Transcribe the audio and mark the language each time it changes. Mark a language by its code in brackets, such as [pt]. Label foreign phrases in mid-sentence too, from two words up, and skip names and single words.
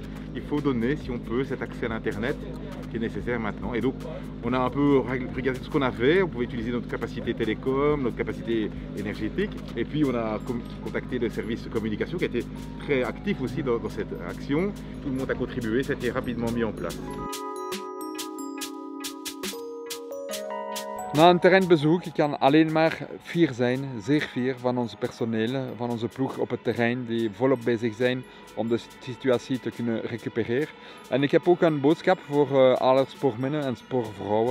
[fr] Il faut donner, si on peut, cet accès à l'internet qui est nécessaire maintenant. Et donc on a un peu regardé tout ce qu'on avait, on pouvait utiliser notre capacité télécom, notre capacité énergétique, et puis on a contacté le service de communication qui a été très actif aussi dans cette action. Tout le monde a contribué, ça a été rapidement mis en place. [nl] Na een terreinbezoek, ik kan alleen maar fier zijn, zeer fier van ons personeel, van onze ploeg op het terrein die volop bezig zijn om de situatie te kunnen recupereren. En ik heb ook een boodschap voor alle spoormannen en spoorvrouwen.